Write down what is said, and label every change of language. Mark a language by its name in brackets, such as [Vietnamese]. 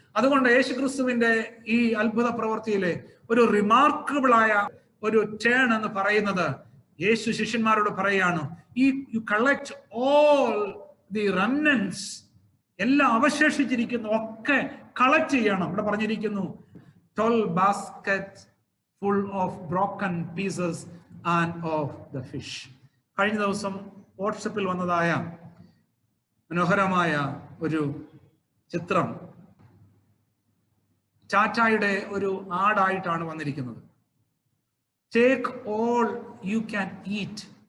[Malayalam] അതുകൊണ്ട് യേശുക്രിസ്തുവിന്റെ ഈ അത്ഭുത പ്രവൃത്തിയിലെ ഒരു റിമാർക്കബിൾ ആയ ഒരു ടേൺ എന്ന് പറയുന്നത്, യേശു ശിഷ്യന്മാരോട് പറയാണ്, [English] you collect all the remnants, [Malayalam] എല്ലാം അവശേഷിച്ചിരിക്കുന്നു ഒക്കെ കളക്ട് ചെയ്യണം. ഇവിടെ പറഞ്ഞിരിക്കുന്നു [English] 12 baskets full of broken pieces and of the fish. [Malayalam] കഴിഞ്ഞ ദിവസം വാട്സപ്പിൽ വന്നതായ മനോഹരമായ ഒരു ചിത്രം ടാറ്റയുടെ ഒരു ആടായിട്ടാണ് വന്നിരിക്കുന്നത്. [English] Take all you can eat.